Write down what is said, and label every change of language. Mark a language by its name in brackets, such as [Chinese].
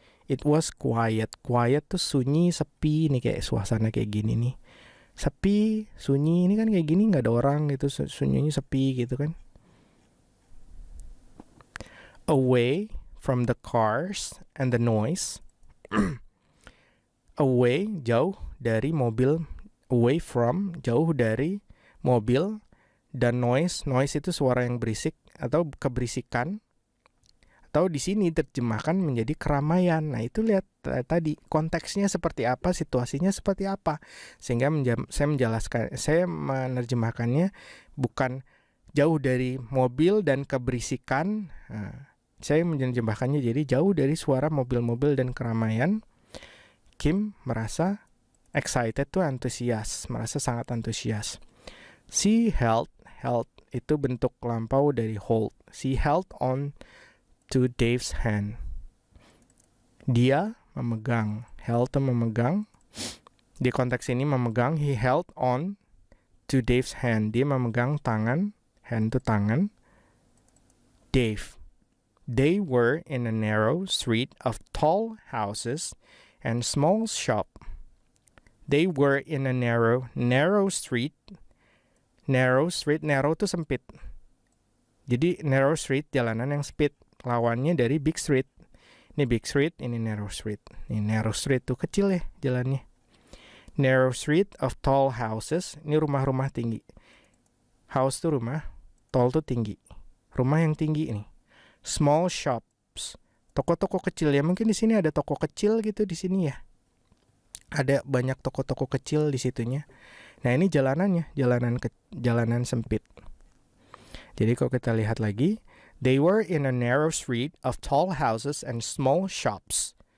[English] It was quiet [Indonesian] tuh sunyi, sepi nih, kayak suasana kayak gini nih. Sepi, sunyi, ini kan kayak gini nggak ada orang gitu, sunyinya sepi gitu kan. [English] Away from the cars and the noise. [Indonesian] Away, jauh dari mobil. [English] Away from, [Indonesian] jauh dari mobil. Dan noise itu suara yang berisik atau keberisikan. Atau di sini terjemahkan menjadi keramaian. Nah, itu lihat tadi konteksnya seperti apa, situasinya seperti apa. Sehingga saya menerjemahkannya bukan jauh dari mobil dan keberisikan. Nah, saya menerjemahkannya jadi jauh dari suara mobil-mobil dan keramaian. Kim merasa excited tuh antusias, merasa sangat antusias. [English] She held [Indonesian] itu bentuk lampau dari hold. [English] She held on to Dave's hand. [Indonesian] Dia memegang. Held itu memegang. Di konteks ini memegang. [English] He held on to Dave's hand. [Indonesian] Dia memegang tangan. [English] Hand itu tangan. Dave. They were in a narrow street of tall houses and small shop. They were in a narrow street. [Indonesian] Narrow itu sempit. Jadi narrow street, jalanan yang sempit. Lawannya dari big street. Ini big street, ini narrow street. Ini narrow street tuh kecil ya jalannya. [English] Narrow street of tall houses. [Indonesian] Ini rumah-rumah tinggi. House tuh rumah, tall tuh tinggi. Rumah yang tinggi ini. Small shops. Toko-toko kecil ya. Mungkin di sini ada toko kecil gitu di sini ya. Ada banyak toko-toko kecil di situnya. Nah, ini jalanannya, jalanan sempit. Jadi kalau kita lihat lagi, [English] they were in a narrow street of tall houses and small shops.